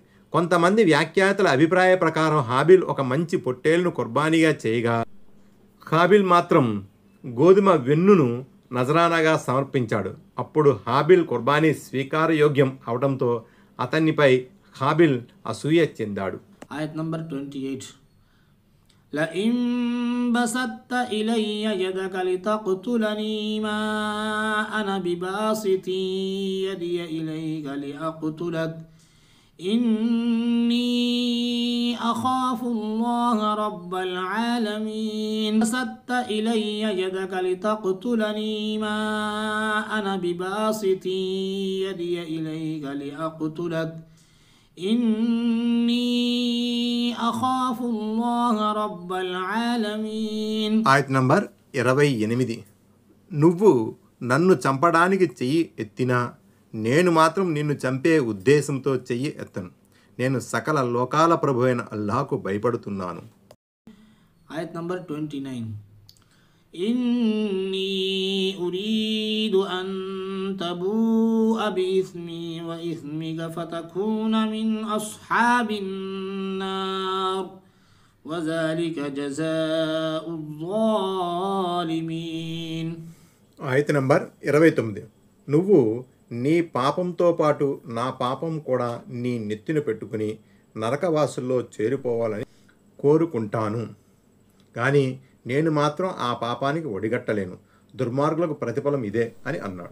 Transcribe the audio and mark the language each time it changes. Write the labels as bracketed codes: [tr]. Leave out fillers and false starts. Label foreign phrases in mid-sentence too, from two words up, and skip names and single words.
[te] కొంతమంది వ్యాఖ్యాతల అభిప్రాయ ప్రకారం హాబిల్ ఒక మంచి పొట్టేలును కుర్బానీగా చేయగా హాబిల్ మాత్రం గోధుమ వెన్నును నజరానాగా సమర్పించాడు. అప్పుడు హాబిల్ కుర్బానీ స్వీకారయోగ్యం అవడంతో అతనిపై హాబిల్ అసూయ చెందాడు. ఆయత్ నంబర్ 28. [ar] لئن بسطت إلي يدك لتقتلني ما أنا بباسط يدي إليك لأقتلك إني أخاف الله رب العالمين. بسطت إلي يدك لتقتلني ما أنا بباسط يدي إليك لأقتلك إني أخاف الله رب العالمين. [te] ఆయత్ నంబర్ 28. నువ్వు నన్ను చంపడానికి చెయ్యి ఎత్తినా నేను మాత్రం నిన్ను చంపే ఉద్దేశంతో చెయ్యి ఎత్తను. నేను సకల లోకాల ప్రభువైన అల్లాహ్కు భయపడుతున్నాను. ఆయత్ నంబర్ 29. إني أريد أن تبوء بإثمي وإثمك فتكون من أصحاب النار وذلك جزاء الظالمين. ఆయత్ నంబర్ 29. నువ్వు నీ పాపంతో పాటు నా పాపం కూడా నీ నెత్తిన పెట్టుకుని నరకవాసుల్లో చేరిపోవాలని కోరుకుంటాను, కానీ నేను మాత్రం ఆ పాపానికి ఒడిగట్టలేను. దుర్మార్గులకు ప్రతిఫలం ఇదే అని అన్నాడు.